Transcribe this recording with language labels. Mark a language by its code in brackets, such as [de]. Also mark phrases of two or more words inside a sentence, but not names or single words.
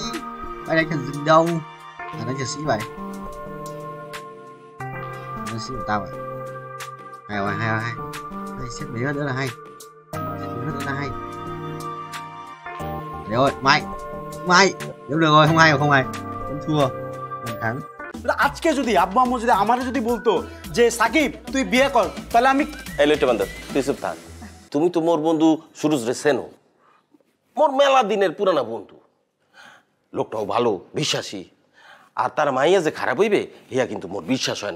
[vi] Mày đánh thằng rừng đâu? À đánh liệt sĩ vậy. Liệt sĩ của tao vậy. Hay rồi, hay rồi, hay. Hay, xếp mấy nữa là hay. Xếp mấy nữa là hay. Đấy rồi, Mày. Nếu được rồi, không hay rồi, không hay. Không thua. Không thắng. [bn] আজকে যদি আব্বু আম্মু যদি আমারে যদি বলতো যে সাকিব তুই বিয়ে কর তাহলে আমি এই লইটা বান্ধব তুই চুপ থাক। তুমি তো মোর বন্ধু সুরজ রে চেনো, মোর মেলা দিনের পুরানা বন্ধু। লোকটাও ভালো, বিশ্বাসী। আর তার মাইয়া যে খারাপ হইবে হিয়া কিন্তু মোর বিশ্বাস হয় না।